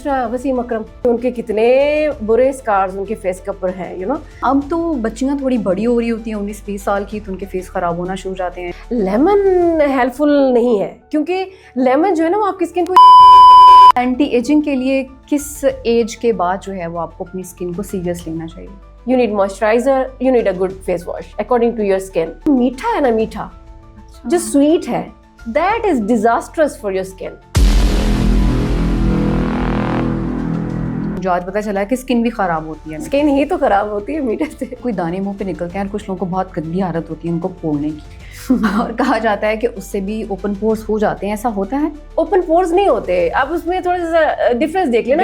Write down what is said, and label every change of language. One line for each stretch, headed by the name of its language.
Urdu: دوسرا وسیم اکرم, ان کے کتنے برے اسکارز ان کے فیس کے اوپر ہیں اب تو بچیاں تھوڑی بڑی ہو رہی ہوتی ہیں 19-20 سال کی, تو ان کے فیس خراب ہونا شروع ہو جاتے ہیں. لیمن ہیلپ فل نہیں ہے, کیونکہ لیمن جو ہے نا وہ آپ کی اسکن کو اینٹی ایجنگ کے لیے کس ایج کے بعد جو ہے وہ آپ کو اپنی اسکن کو سیریس لینا چاہیے؟
English: You need moisturizer, you need a good face wash according to your skin.
Urdu: میٹھا ہے نا, میٹھا جو sweet ہے
English: that is disastrous for your skin.
Urdu: جو آج پتہ چلا ہے کہ اسکن بھی خراب ہوتی ہے. اسکن ہی تو خراب ہوتی ہے میٹھے سے. کوئی دانے منہ پہ نکلتے ہیں اور کچھ لوگوں کو بہت گندی عادت ہوتی ہے ان کو پھوڑنے کی اور کہا جاتا ہے کہ اس سے بھی اوپن پورز ہو جاتے ہیں. ایسا ہوتا ہے؟ اوپن پورز نہیں ہوتے, آپ اس میں تھوڑا سا ڈفرینس دیکھ لینا,